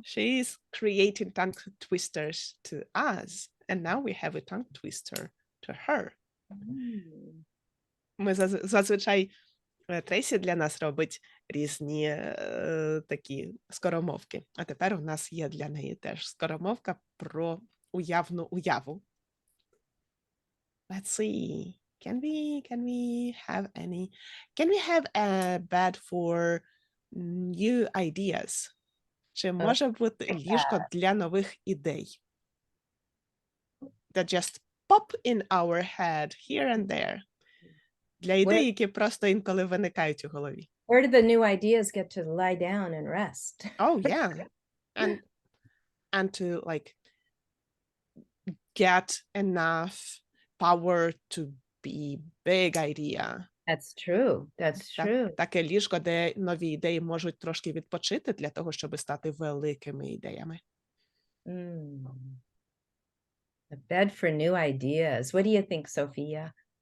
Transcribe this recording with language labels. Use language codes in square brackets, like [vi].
[en] She's creating tongue twisters to us, and now we have a tongue twister to her. [uk] Ми зазвичай Трейсі для нас робить різні такі скоромовки, а тепер у нас є для неї теж скоромовка про уявну уяву. [en] Let's see. Can we have a bed for new ideas? [uk] Чи може бути ліжко для нових ідей? [en] That just pop in our head here and there. [uk] Для ідей, які просто інколи виникають у голові. [en] Where do the new ideas get to lie down and rest? Oh, yeah. And to like get enough power to be big idea. That's true. That's true. [uk] Таке ліжко, де нові ідеї можуть трошки відпочити для того, щоб стати великими ідеями. [en] A bed for new ideas. What do you think, Sophia?